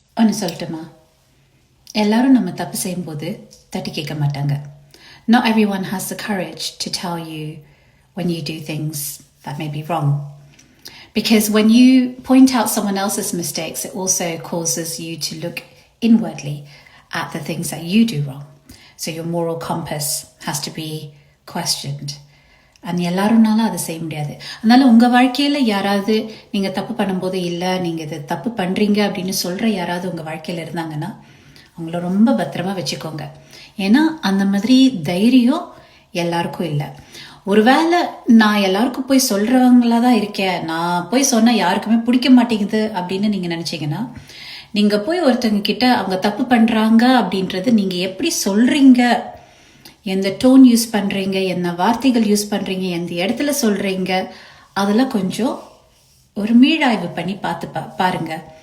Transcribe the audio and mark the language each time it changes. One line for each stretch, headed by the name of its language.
Tamil: ஒன்று சொல்லட்டுமா, எல்லாரும் நம்ம தப்பு செய்யும்போது தட்டி கேட்க மாட்டாங்க.
English: Not everyone has the courage to tell you when you do things that may be wrong. Because when you point out someone else's mistakes, it also causes you to look inwardly at the things that you do wrong. So your moral compass has to be questioned.
Tamil: அது எல்லாரும்னால அதை செய்ய முடியாது. அதனால உங்கள் வாழ்க்கையில் யாராவது நீங்கள் தப்பு பண்ணும்போது இல்லை நீங்கள் இது தப்பு பண்ணுறீங்க அப்படின்னு சொல்கிற யாராவது உங்கள் வாழ்க்கையில் இருந்தாங்கன்னா அவங்கள ரொம்ப பத்திரமா வச்சுக்கோங்க. ஏன்னா அந்த மாதிரி தைரியம் எல்லாருக்கும் இல்லை. ஒருவேளை நான் எல்லாருக்கும் போய் சொல்கிறவங்களா தான் இருக்கேன், நான் போய் சொன்னால் யாருக்குமே பிடிக்க மாட்டேங்குது அப்படின்னு நீங்கள் நினச்சிங்கன்னா, நீங்கள் போய் ஒருத்தவங்க கிட்ட அவங்க தப்பு பண்ணுறாங்க அப்படின்றது நீங்கள் எப்படி சொல்கிறீங்க, எந்த டோன் யூஸ் பண்ணுறீங்க, என்ன வார்த்தைகள் யூஸ் பண்ணுறீங்க, எந்த இடத்துல சொல்கிறீங்க, அதெல்லாம் கொஞ்சம் ஒரு மீளாய்வு பண்ணி பார்த்து பாருங்க.